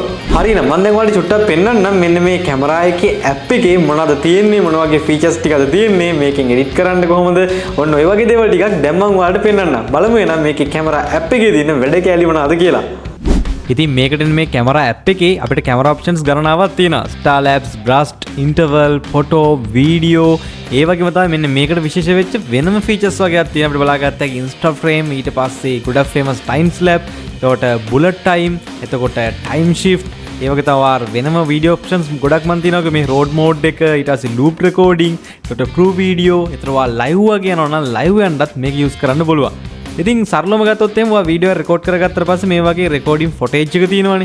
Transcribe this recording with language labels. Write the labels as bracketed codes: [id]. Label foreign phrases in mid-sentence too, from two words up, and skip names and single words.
[si] හරිනම් මම දැන් ඔයාලට චුට්ටක් පෙන්නන්නම් මෙන්න මේ කැමරා එකේ app එකේ මොනවද තියෙන්නේ, මොන වගේ features ටිකද තියෙන්නේ, මේකෙන් edit කරන්න කොහොමද, ඔන්න ඔය වගේ දේවල් ටිකක් දැන් මම ඔයාලට පෙන්නන්නම්. බලමු එහෙනම් මේකේ කැමරා app එකේ තියෙන වැඩ කැලි මොනවද කියලා. ඉතින් මේකට මේ කැමරා app එකේ අපිට කැමරා options ගණනාවක් තියෙනවා. [en] star labs, burst, interval, photo, video [si] ඒ වගේම තමයි මෙන්න මේකට විශේෂ වෙච්ච වෙනම features වගේක් තියෙනවා. අපිට බලාගත්ත හැකි [en] insta frame, [si] ඊට පස්සේ ගොඩක් famous [en] time lapse, [si] එතකොට [en] bullet time, [si] එතකොට [en] time shift, [si] ඒ වගේ තව වෙනම [en] video options [si] ගොඩක් මන් තියෙනවා. මේ [en] road mode [si] එක, ඊට පස්සේ [en] loop recording, [si] එතකොට [en] crew video, [si] එතකොට live වගේ යනවා නම් live යන්නත් මේක use කරන්න පුළුවන්. ඉතින් සරලවම ගත්තොත් එහෙම ඔයා වීඩියෝ එක රෙකෝඩ් කරගත්තට පස්සේ මේ වගේ [en] recording footage [si] එක තියෙනවනේ.